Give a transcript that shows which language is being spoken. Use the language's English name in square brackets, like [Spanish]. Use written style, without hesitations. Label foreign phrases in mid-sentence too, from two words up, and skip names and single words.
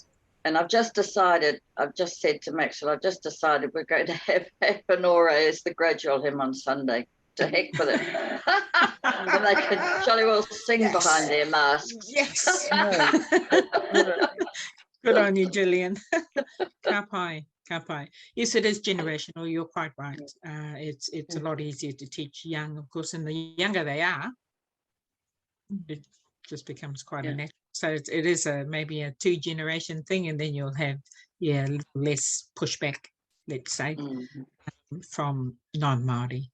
[English] And I've just said to Maxwell, I've just decided we're going to have Panora as the gradual hymn on Sunday. To heck with it. And they can jolly well sing behind their masks. Yes. Good on you, Gillian. [Māori] Ka pai, ka pai. [English] Yes, it is generational. You're quite right. It's a lot easier to teach young, of course, and the younger they are, it just becomes quite a natural. So it is maybe a 2-generation thing, and then you'll have a little less pushback, let's say, from non-Māori.